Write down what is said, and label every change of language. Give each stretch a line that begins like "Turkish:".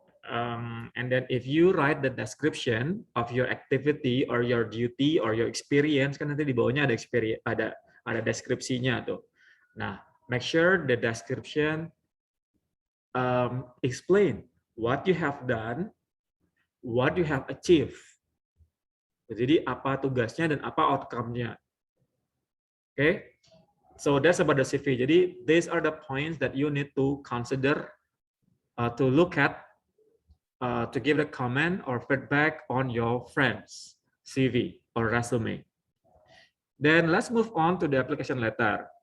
English: And then if you write the description of your activity or your duty or your experience,
Indonesian: kan nanti di bawahnya ada experience, ada deskripsinya tuh.
English: Nah, make sure the description explain what you have done, what you have achieved.
Indonesian: Jadi apa tugasnya dan apa outcome-nya.
English: Okay, so that's about the CV.
Indonesian: Jadi
English: these are the points that you need to consider, to look at, to give a comment or feedback on your friend's CV or resume. Then let's move on to the application letter.